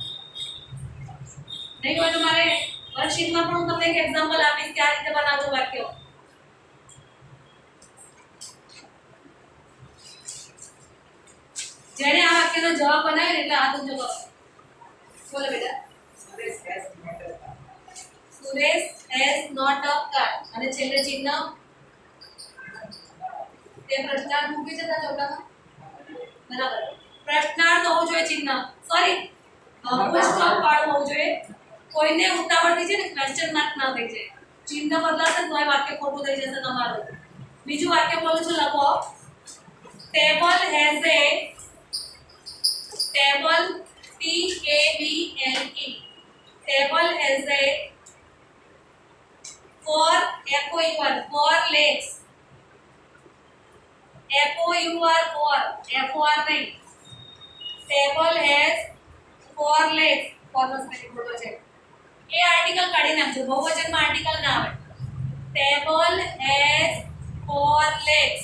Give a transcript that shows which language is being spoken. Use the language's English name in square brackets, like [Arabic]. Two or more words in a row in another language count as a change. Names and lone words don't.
[Gujarati] નહીં હોય તો મારે વર્કશીટમાં પણ હું તમને એક એક્ઝામ્પલ આપીશ કે આ રીતે બનાવજો વાક્ય. જેને આ વાક્યનો જવાબ બનાવ્યો એટલે હાથ ઊંચો કરો. બોલો બેટા. [English] Suresh has not Suresh has not a car. a car. [Gujarati] અને છેલ્લે ચિહ્ન તે પ્રશ્નાર્થ મૂકી જતા ચોટામાં. બરાબર. પ્રશ્નાર્થ હોવું જોઈએ ચિહ્ન. સોરી, [English] full stop [Gujarati] વાળું હોવું જોઈએ. કોઈને ઉતાવળ થઈ છે ને [English] question mark [Gujarati] ના થઈ જાય. ચિહ્ન બદલાશે તો એ વાક્ય ખોટું થઈ જશે તમારું. બીજું વાક્ય બોલું છું, લખો. [English] table has a table table table has a four four legs four four नहीं. table has four legs. [Gujarati] four નો સ્પેલિંગ ખોટો છે. એ આર્ટિકલ કાઢી નાખજો, બહુવચનમાં આર્ટિકલ ના આવે. [English] table has four legs.